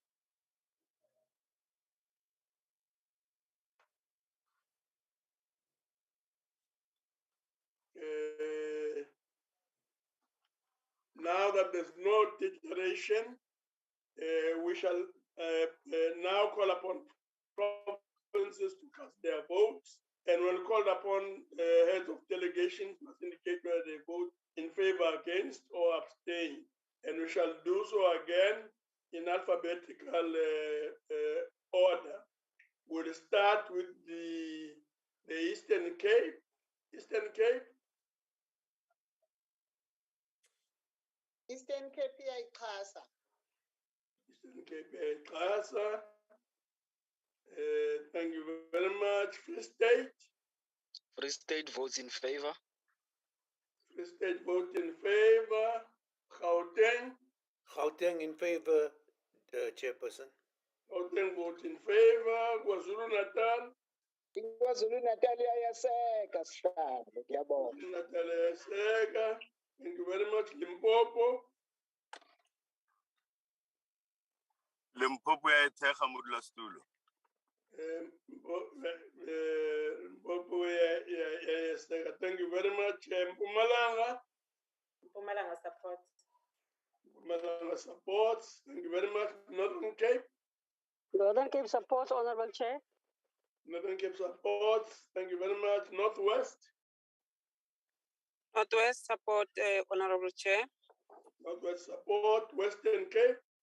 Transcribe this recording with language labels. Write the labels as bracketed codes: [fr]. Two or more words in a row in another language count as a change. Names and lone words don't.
[en] Now that there's no declaration, we shall now call upon provinces to cast their votes, and when called upon, heads of delegations must indicate whether they vote in favor, against, or abstain. And we shall do so again in alphabetical order. We'll start with the Eastern Cape. Eastern Cape. [xh] Eastern Cape iyayichasa. Eastern Cape iyayichasa. [en] Thank you very much. Free State. Free State votes in favor. Free State vote in favor. Gauteng. Gauteng in favor, Chairperson. Gauteng vote in favor. KwaZulu-Natal. [zu] KwaZulu-Natal iyaseka sihlalo ngiyabonga. KwaZulu-Natal iyaseka. [en] Thank you very much. Limpopo. [nso] Limpopo iyayithekga modulasetulo. [zu] Limpopo iyaseka. [en] Thank you very much. Mpumalanga. Mpumalanga supports. Mpumalanga supports. Thank you very much. Northern Cape. Northern Cape supports, Honorable Chair. Northern Cape supports. Thank you very much. Northwest. Northwest support, Honorable Chair. Northwest support. Western Cape.